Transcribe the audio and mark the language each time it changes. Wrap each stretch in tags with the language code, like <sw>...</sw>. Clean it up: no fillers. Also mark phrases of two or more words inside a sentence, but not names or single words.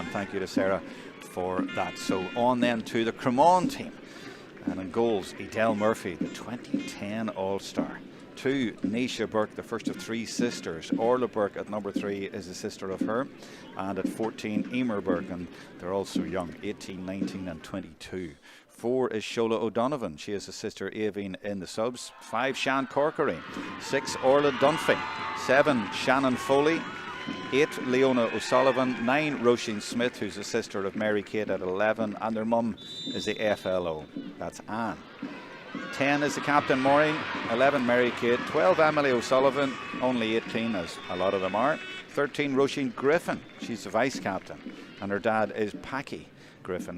<en>Thank you to Sarah for that. So on then to the Cromane team, and in goals, Edel Murphy, the 2010 All-Star. 2, Nisha Burke, the first of 3 sisters. Orla Burke at number 3 is a sister of her, and at 14, Emer Burke, and they're also young, 18, 19 and 22. 4 is Shola O'Donovan. She is a sister Aveen in the subs. 5, Shan Corcoran. 6, Orla Dunphy. 7, Shannon Foley. 8, Leona O'Sullivan. 9, Roisin Smith, who's a sister of Mary Kate at 11, and their mum is the FLO. That's Anne. 10 is the captain, Maureen. 11, Mary Kate. 12, Emily O'Sullivan. Only 18, as a lot of them are. 13, Roisin Griffin. She's the vice captain, and her dad is Packy Griffin.</en>